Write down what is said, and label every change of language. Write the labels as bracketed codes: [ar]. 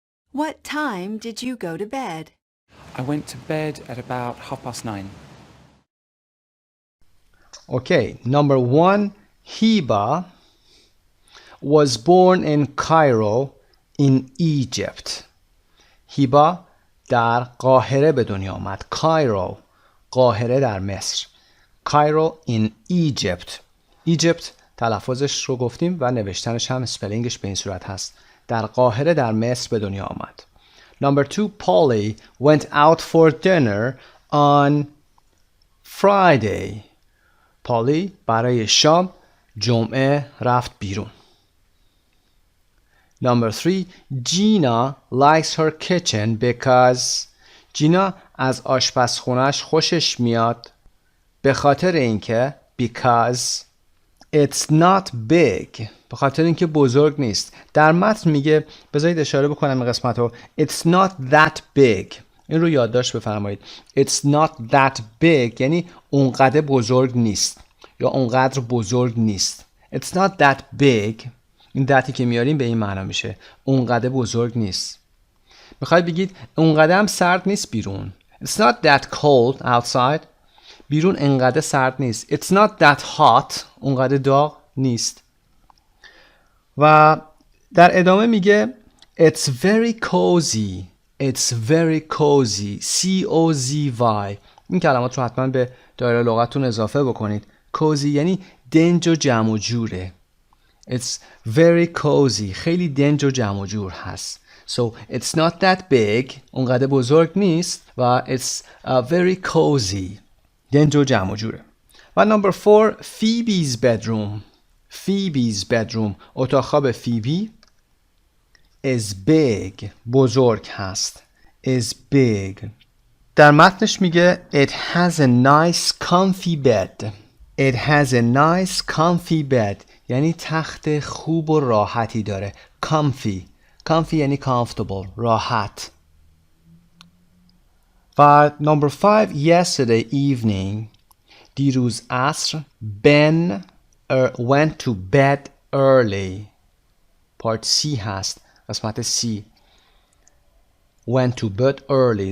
[en] What time did you go to bed? I went to bed at about 9:30. Okay, number 1, Hiba was born in Cairo in Egypt. [fa] هیبا در قاهره به دنیا آمد. Cairo، قاهره در مصر. [en] Cairo in Egypt. [fa] Egypt تلفظش رو گفتیم و نوشتنش هم سپلینگش به این صورت هست. در قاهره در مصر به دنیا آمد. [en] Number 2, Polly went out for dinner on Friday. [fa] پالی برای شام جمعه رفت بیرون. [en] Number 3, Gina likes her kitchen because [fa] جینا از آشپزخونه‌اش خوشش میاد به خاطر اینکه [en] because it's not big، [fa] به خاطر اینکه بزرگ نیست. در متن میگه، بذارید اشاره بکنم این قسمت رو، [en] it's not that big. [fa] این رو یادداشت بفرمایید. [en] It's not that big [fa] یعنی اونقدر بزرگ نیست یا اونقدر بزرگ نیست. [en] It's not that big. [fa] این دتی که میاریم به این معنا میشه اونقدر بزرگ نیست. میخواید بگید اونقدر هم سرد نیست بیرون. [en] It's not that cold outside. [fa] بیرون انقدر سرد نیست. [en] It's not that hot. [fa] اونقدر داغ نیست. و در ادامه میگه [en] It's very cozy. It's very cozy. C-O-Z-Y. [fa] این کلمات رو حتما به دایره لغتتون اضافه بکنید. cozy یعنی دنج و جمع و جوره. [en] It's very cozy. [fa] خیلی دنج و جمع و جور هست. [en] So it's not that big. [fa] اونقدر بزرگ نیست. و [en] it's very cozy. [fa] دنج و جمع و جوره. [en] و number 4, Phoebe's bedroom. Phoebe's bedroom. [fa] اتاق خواب فیبی [en] is big. [fa] بزرگ هست. [en] is big. [fa] در متنش میگه [en] it has a nice comfy bed. It has a nice comfy bed. [fa] یعنی تخت خوب و راحتی داره. [en] Comfy یعنی comfortable. [fa] راحت. [en] و number 5 yesterday evening. [fa] دیروز عصر [en] Ben went to bed early. [fa] پارت C هست. قسمت C. [en] Went to bed early.